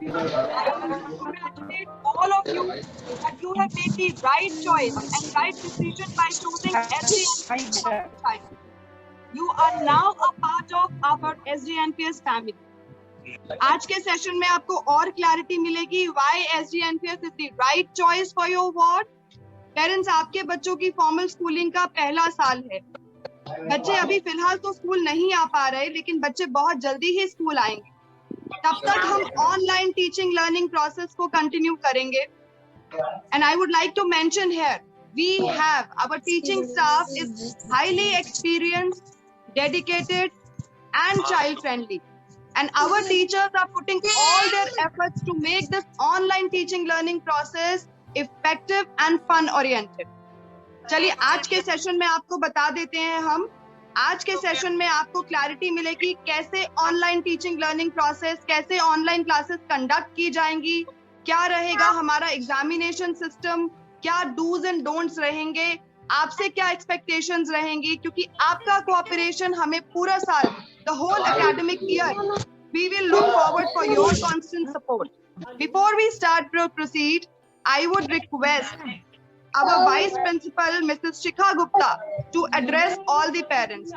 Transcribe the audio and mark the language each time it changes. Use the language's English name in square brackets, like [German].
[English] I want to congratulate all of you that you have made the right choice and right decision by choosing SGNPS for your child. You are now a part of our SGNPS family. [Hindi] आज के session में आपको और clarity मिलेगी [English] why SGNPS is the right choice for your ward. [Hindi] Parents, आपके बच्चों की formal schooling का पहला साल है। बच्चे अभी फिलहाल तो स्कूल नहीं आ पा रहे, लेकिन बच्चे बहुत जल्दी ही स्कूल आएंगे। तब तक हम ऑनलाइन टीचिंग लर्निंग प्रोसेस को कंटिन्यू करेंगे। [English] And I would like to mention here, we have our teaching staff is highly experienced, dedicated and child friendly, and our teachers are putting all their efforts to make this online teaching learning process effective and fun oriented. [Hindi] चलिए आज के session में आपको बता देते हैं हम, आज के सेशन में आपको क्लैरिटी मिलेगी कैसे ऑनलाइन टीचिंग लर्निंग प्रोसेस, कैसे ऑनलाइन क्लासेस कंडक्ट की जाएंगी, क्या रहेगा हमारा एग्जामिनेशन सिस्टम, क्या डूज एंड डोंट्स रहेंगे, आपसे क्या एक्सपेक्टेशंस रहेंगी, क्योंकि आपका कोऑपरेशन हमें पूरा साल, [English] the whole academic year, we will look forward for your constant support. Before we proceed, I would request our Vice Principal, Mrs. Shikha Gupta, to address all the parents.